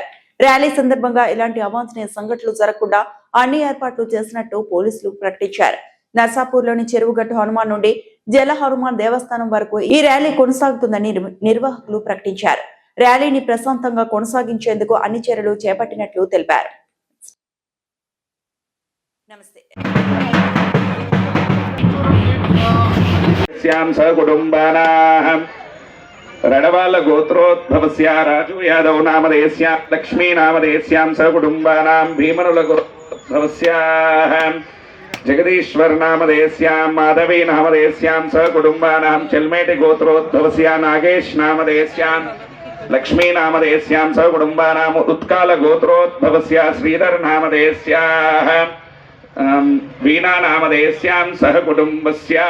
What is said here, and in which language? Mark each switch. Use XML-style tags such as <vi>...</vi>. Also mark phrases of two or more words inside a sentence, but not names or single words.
<te>ర్యాలీ సందర్భంగా ఇలాంటి అవాంఛనీయ సంఘటనలు జరగకుండా అన్ని ఏర్పాట్లు చేసినట్టు పోలీసులు ప్రకటించారు. నర్సాపూర్లోని చెరువుగట్టు హనుమాన్ నుండి జల హనుమాన్ దేవస్థానం వరకు ఈ ర్యాలీ కొనసాగుతుందని నిర్వాహకులు ప్రకటించారు. ర్యాలీని ప్రశాంతంగా కొనసాగించేందుకు అన్ని చర్యలు చేపట్టినట్లు తెలిపారు. నమస్తే.</te> <sa>रडवाल गोत्रोद्भवस्य राजू यादव नामधेयस्यां लक्ष्मी नामधेयस्यां सकुटुम्बानां भीमनुल गोत्रोद्भवस्याः जगदीश्वर नामधेयस्यां माधवी नामधेयस्यां सकुटुम्बानां चल्मेटि गोत्रोद्भवस्य नागेश नामधेयस्यां लक्ष्मी नामधेयस्यां सकुटुम्बानां उत्काल गोत्रोद्भवस्य श्रीधर नामधेयस्याः वीणा नामधेयस्यां सहकुटुम्बस्य</sa>